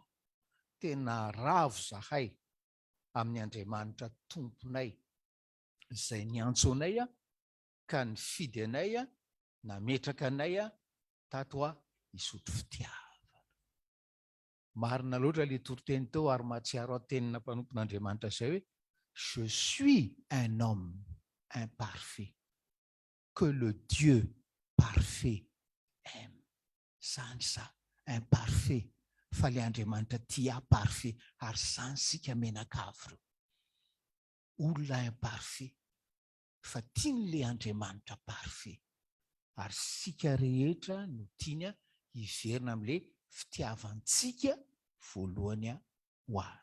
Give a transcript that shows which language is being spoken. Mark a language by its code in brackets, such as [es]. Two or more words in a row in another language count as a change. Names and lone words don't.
[mg] Tena ravo zahay amin'ny Andriamanitra tomponay izay niantso anay ka nifidy anay nametraka anay tato hisotro fitiavana. Marina loatra le toriteny teo ary mahatsiaro atenina mpanompon'Andriamanitra izay hoe [fr] je suis un homme imparfait que le Dieu parfait aime. [mg] Zany sa imparfait fa le Andriamanitra tia parfait ary zany sika menakavy reo. Olona imparfait fa tian'le Andriamanitra parfait ary sika rehetra no tiany hiverina amin'le fitiavantsika voalohany ho azy.